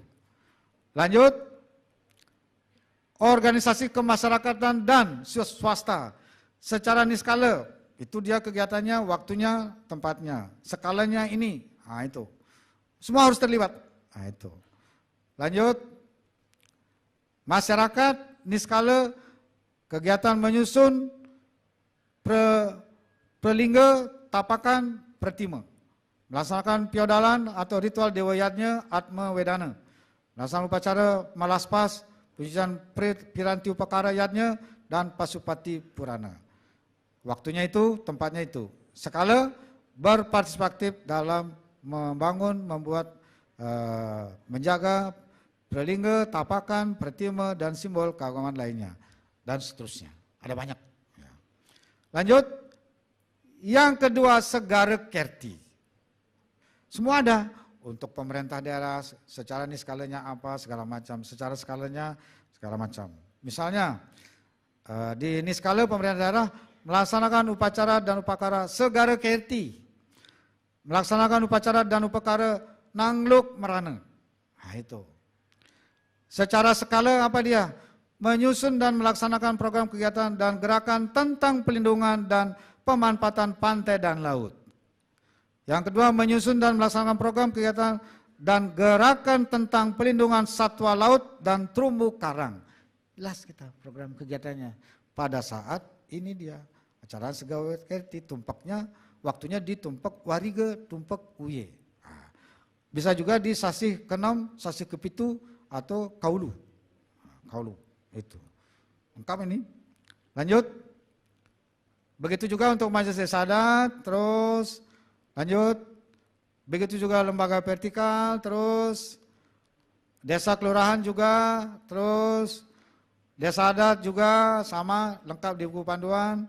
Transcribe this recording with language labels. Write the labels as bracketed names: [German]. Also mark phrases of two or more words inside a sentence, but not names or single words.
[Indonesian] Lanjut, organisasi kemasyarakatan dan swasta secara niskala, itu dia kegiatannya, waktunya, tempatnya, skalanya ini, nah itu. Semua harus terlibat. Nah itu. Lanjut, masyarakat niskala, kegiatan menyusun prelingga, tapakan, pertima. Melaksanakan piodalan atau ritual dewa yatnya, atma wedana. Melaksanakan upacara malaspas, pujian piranti upakara yatnya, dan pasupati purana. Waktunya itu, tempatnya itu. Skala berpartisipatif dalam membangun, membuat, menjaga prelingga, tapakan, pertima, dan simbol keagamaan lainnya. Dan seterusnya. Ada banyak. Lanjut. Yang kedua, segara kerti. Semua ada. Untuk pemerintah daerah, secara niskalanya apa, segala macam. Secara skalanya, segala macam. Misalnya, di niskala pemerintah daerah, melaksanakan upacara dan upakara segara kerti. Melaksanakan upacara dan upakara nangluk merana. Nah itu. Secara skala apa dia? Menyusun dan melaksanakan program kegiatan dan gerakan tentang pelindungan dan pemanfaatan pantai dan laut. Yang kedua, menyusun dan melaksanakan program kegiatan dan gerakan tentang pelindungan satwa laut dan terumbu karang. Jelas kita program kegiatannya. Pada saat ini dia acara segala kerti, tumpaknya, waktunya ditumpak wariga, tumpak uye. Bisa juga di sasih ke-6, sasih ke-7, atau kaulu. Kaulu, itu. Lengkap ini. Lanjut. Begitu juga untuk majelis desa adat, terus lanjut. Begitu juga lembaga vertikal, terus desa kelurahan juga, terus desa adat juga sama, lengkap di buku panduan.